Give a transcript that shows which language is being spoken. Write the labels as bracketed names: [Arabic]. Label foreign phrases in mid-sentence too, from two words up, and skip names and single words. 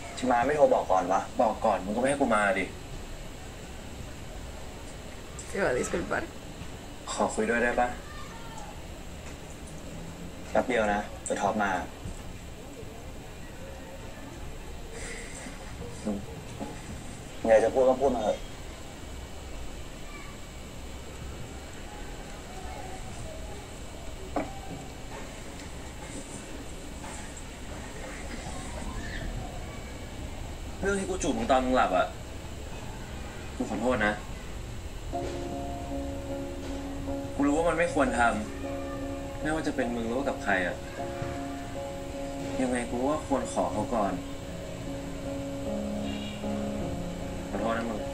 [Thai] มาไม่โทรบอกก่อนวะ บอกก่อนมึงก็ไม่ให้กูมาดิ [Spanish] Se va a disculpar. [Thai] ขอคุยด้วยได้ปะ แป๊บเดียวนะจะท็อปมาอยากจะพูดก็พูดมาเถอะ เรื่องที่กูจูบมึงตอนมึงหลับอ่ะ กูขอโทษนะ กูรู้ว่ามันไม่ควรทำไม่ว่าจะเป็นมึงหรือว่ากับใครอ่ะ ยังไงกูว่าควรขอเขาก่อน ขอโทษนะมึง